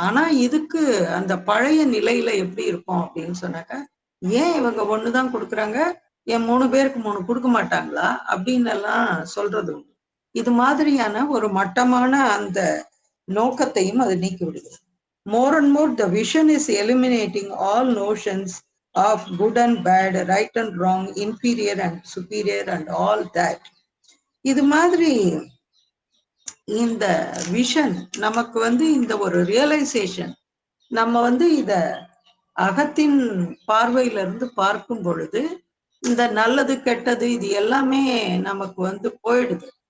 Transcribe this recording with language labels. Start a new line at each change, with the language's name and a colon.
Tamil: ஆனா இதுக்கு அந்த பழைய நிலையில எப்படி இருக்கும் அப்படின்னு சொன்னாக்க, ஏன் இவங்க ஒண்ணுதான் கொடுக்குறாங்க, ஏன் 3 பேருக்கு 3 கொடுக்க மாட்டாங்களா அப்படின்னு எல்லாம் சொல்றது உண்டு. இது மாதிரியான ஒரு மட்டமான அந்த நோக்கத்தையும் அது நீக்கி விடுகிறது.
English: More and more the vision is eliminating all notions of good and bad, right and wrong, inferior and superior and all that.
Tamil: இது மாதிரி இந்த விஷன் நமக்கு வந்து இந்த ஒரு ரியலைசேஷன், நம்ம வந்து இத அகத்தின் பார்வையில இருந்து பார்க்கும் பொழுது இந்த நல்லது கெட்டது இது எல்லாமே நமக்கு வந்து போயிடுது.